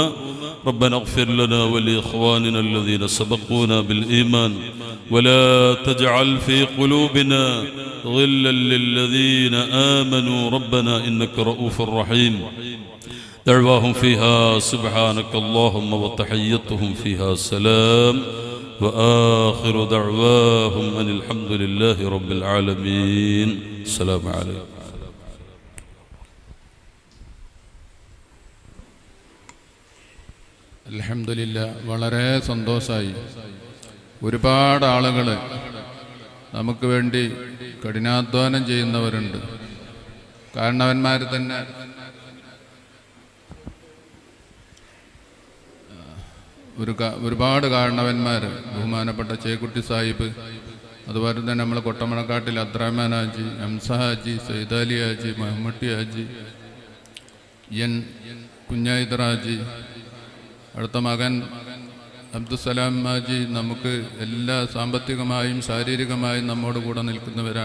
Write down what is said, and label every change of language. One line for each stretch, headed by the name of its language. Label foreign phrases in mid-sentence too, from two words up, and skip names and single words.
Arabic: ربنا اغفر لنا ولإخواننا الذين سبقونا بالإيمان ولا تجعل في قلوبنا غلا للذين آمنوا ربنا إنك رؤوف رحيم. دعواهم فيها سبحانك اللهم وتحيتهم فيها سلام وآخر دعواهم أن الحمد لله رب العالمين. السلام عليكم.
Malayalam: അൽഹംദുലില്ലാ, വളരെ സന്തോഷമായി. ഒരുപാട് ആളുകൾ നമുക്ക് വേണ്ടി കഠിനാധ്വാനം ചെയ്യുന്നവരുണ്ട്. കാരണവന്മാർ തന്നെ ഒരുപാട് കാരണവന്മാർ, ബഹുമാനപ്പെട്ട ചേക്കുട്ടി സാഹിബ്, അതുപോലെ തന്നെ നമ്മൾ കൊട്ടമണക്കാട്ടിൽ അബ്ദുറഹ്മാൻ ഹാജി, ഹംസ ഹാജി, സൈദാലി ഹാജി, മഹമ്മട്ടി ഹാജി, എൻ കുഞ്ഞായിദർ ഹാജി, അടുത്ത മകൻ അബ്ദുസലാം ഹാജി, നമുക്ക് എല്ലാ സാമ്പത്തികമായും ശാരീരികമായും നമ്മോട് കൂടെ നിൽക്കുന്നവരാണ്.